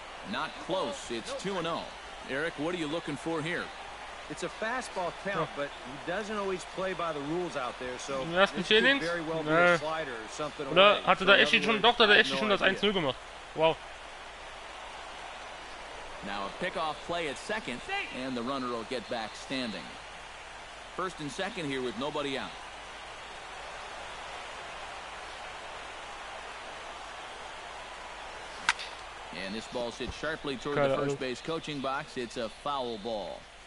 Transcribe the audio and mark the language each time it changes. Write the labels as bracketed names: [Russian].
[English] Not close. It's 2-0. Eric, what are you looking for here? It's a fastball count, but he doesn't always play by the rules out there, so this could very well be a slider or something. [German] Oder hatte da Eschi schon, doch, da hat Eschi schon das 1-0 gemacht. [English] Wow. Now a pickoff play at second, and the runner will get back standing. First and second here with nobody out. And this ball's hit sharply toward the first base coaching box. It's a foul ball.